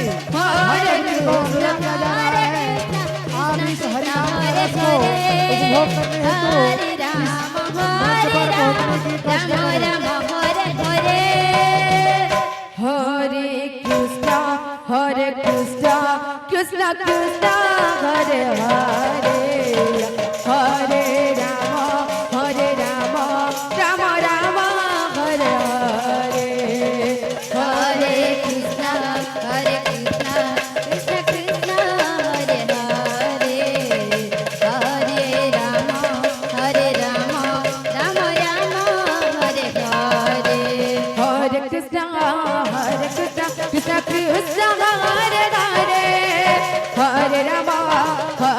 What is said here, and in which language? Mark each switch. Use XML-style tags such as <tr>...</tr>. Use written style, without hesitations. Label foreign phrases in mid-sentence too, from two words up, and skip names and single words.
<sa>Hare</sa> <hi>को अनुरोध किया जा रहा है आप इस हरिनाम रस को उपभोग करने हेतु</hi> <sa>हरे राम,</sa> <hi>मंच पर पहुंचने की कोशिश</hi> <sa>राम</sa> <hi>करें।</hi> <sa>राम, हरे हरे। हरे कृष्ण, हरे कृष्ण, कृष्ण कृष्ण, हरे हरे, हरे राम, राम राम, हरे हरे. हरे कृष्णा, कृष्ण कृष्ण, हरे हरे, हरे राम, राम राम, हरे हरे। हरे कृष्ण, कृष्ण कृष्ण, हरे हरे, हरे राम,</sa>